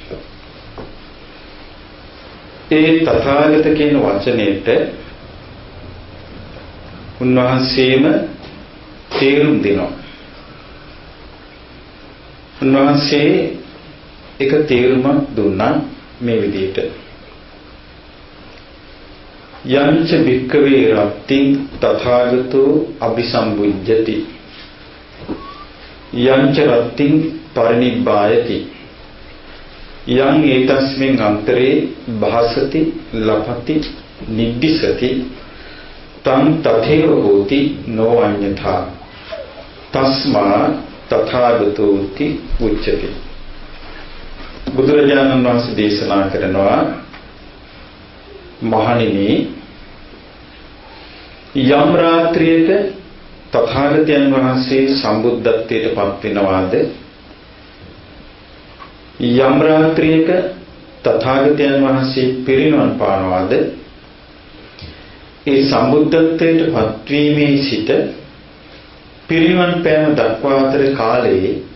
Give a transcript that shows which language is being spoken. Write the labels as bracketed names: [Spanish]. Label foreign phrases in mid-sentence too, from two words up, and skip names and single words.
[Sinhala] ඒ තථාගත කියන වචනයට උන්වහන්සේම තේරුම් දෙනවා. උන්වහන්සේ එක තේරුමක් දුන්නා මේ විදිහට. [Pali] යංච භික්ඛවේ රත්තිං තථාගතෝ අபிසම්බුද්ධති යංච රත්තිං පරිනිබ්බායති යං ඒතස්මින් අන්තරේ භාසති ලපති නිද්දිසති තං තථේව හෝති නෝ අඤ්ඤථා තස්මා තථාගතෝති උච්චති. [Sinhala] බුදුරජාණන් වහන්සේ දේශනා කරනවා, මහණෙනි, යම් රාත්‍රියක තථාගතයන් වහන්සේ සම්බුද්ධත්වයට පත් වෙනවාද, යම් රාත්‍රියක තථාගතයන් වහන්සේ පිරිනිවන් පානවාද, ඒ සම්බුද්ධත්වයට පත්වීමේ සිට පිරිනිවන් පෑම දක්වා අතර කාලයේ